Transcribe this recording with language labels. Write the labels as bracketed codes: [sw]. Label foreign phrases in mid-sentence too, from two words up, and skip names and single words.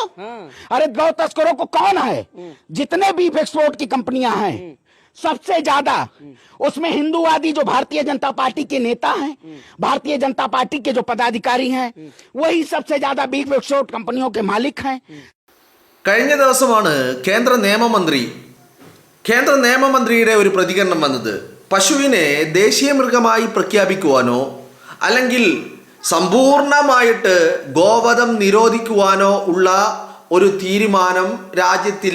[hi] हाँ। अरे गौ तस्करों को कौन है? जितने बीफ एक्सपोर्ट की कंपनियां हैं सबसे ज्यादा उसमें हिंदूवादी जो भारतीय जनता पार्टी के नेता हैं, भारतीय जनता पार्टी के जो पदाधिकारी हैं, वही सबसे ज्यादा बीफ एक्सपोर्ट कंपनियों के मालिक हैं। [ml] കഴിഞ്ഞ ദിവസമാണ് കേന്ദ്ര നിയമമന്ത്രിയുടെ ഒരു പ്രതികരണം വന്നത്. പശുവിനെ ദേശീയ മൃഗമായി പ്രഖ്യാപിക്കുവാനോ അല്ലെങ്കിൽ സമ്പൂർണമായിട്ട് ഗോവധം നിരോധിക്കുവാനോ ഉള്ള ഒരു തീരുമാനം രാജ്യത്തില്ല.